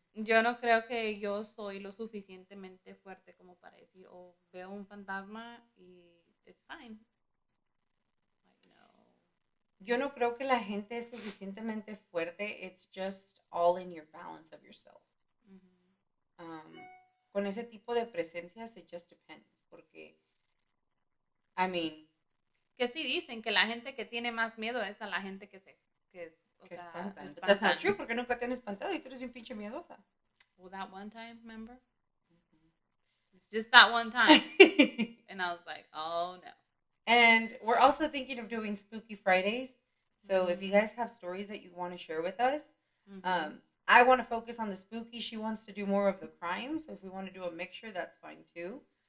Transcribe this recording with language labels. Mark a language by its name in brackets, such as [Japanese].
[Spanish] Yo no creo que yo soy lo suficientemente fuerte como para decir, oh, veo un fantasma y [English] it's fine. [Spanish] Yo no creo que la gente es suficientemente fuerte. [English] It's just all in your balance of yourself. [Spanish] Mm-hmm. Con ese tipo de presencias, [English] it just depends. Porque, I mean... [Spanish] Que sí dicen que la gente que tiene más miedo es a la gente que espantan. [English] But that's not true, [Spanish] porque nunca te han espantado y tú eres un pinche miedosa. [English] Well, that one time, remember? Mm-hmm. It's just that one time. And I was like, oh, no. And we're also thinking of doing Spooky Fridays. So if you guys have stories that you want to share with us, I want to focus on the spooky. She wants to do more of the crime. So if we want to do a mixture, that's fine too.